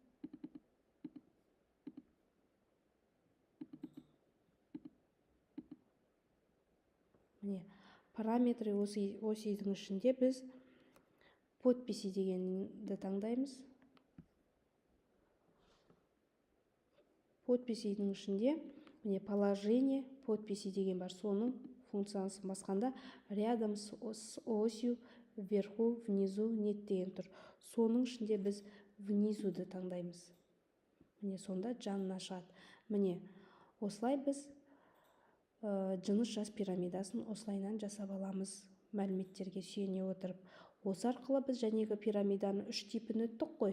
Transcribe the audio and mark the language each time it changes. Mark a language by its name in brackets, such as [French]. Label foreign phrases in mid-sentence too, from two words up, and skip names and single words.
[Kazakh] Міне, [Russian] параметры осидің [Kazakh] ішінде біз подписи дегенді таңдаймыз. Подписидің ішінде міне [Russian] положение подписи [Kazakh] деген бар. Соның функциясын басқанда [Russian] рядом с осью вверху, внизу, нет [Kazakh] деген тұр. Соның ішінде біз внизуды таңдаймыз. Міне, сонда жанына шығады. Міне, осылай біз жыныс жас пирамидасын осылайынан жасап аламыз. Мәліметтерге сүйене отырып. Осы арқылы біз жәнегі пирамиданы 3 типін өттік қой.